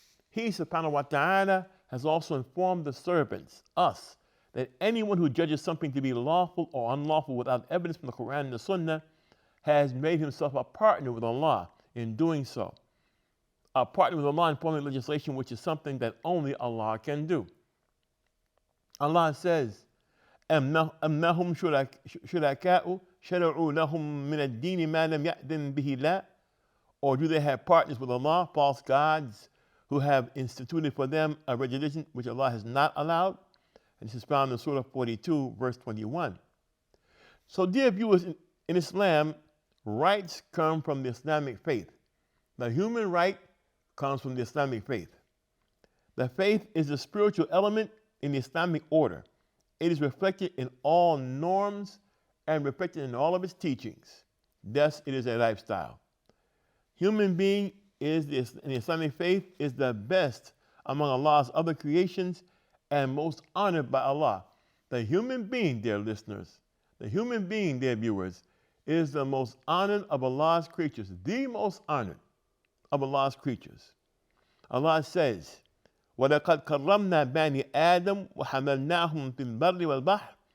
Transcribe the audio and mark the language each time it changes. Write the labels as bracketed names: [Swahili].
[English] He subhanahu wa ta'ala has also informed the servants, us, that anyone who judges something to be lawful or unlawful without evidence from the Quran and the Sunnah has made himself a partner with Allah in doing so. A partner with Allah in forming legislation, which is something that only Allah can do. Allah says, [Arabic] أَمْ لَهُمْ شُرَكَاءُ شَرَعُوا لَهُم مِّنَ الدِّينِ مَا لَمْ يَأْذَن بِهِ اللَّهُ. [English] Or do they have partners with Allah, false gods, who have instituted for them a religion which Allah has not allowed? And this is found in Surah 42, verse 21. So, dear viewers, in Islam, rights come from the Islamic faith. The human right comes from the Islamic faith. The faith is the spiritual element in the Islamic order. It is reflected in all norms and reflected in all of its teachings. Thus, it is a lifestyle. Human being in the Islamic faith is the best among Allah's other creations and most honored by Allah. The human being, dear listeners, the human being, dear viewers, is the most honored of Allah's creatures, the most honored of Allah's creatures. Allah says, [Arabic] وَلَقَدْ كَرَّمْنَا بَنِي آدَمَ وَحَمَلْنَاهُمْ فِي الْبَرِّ وَالْبَحْرِ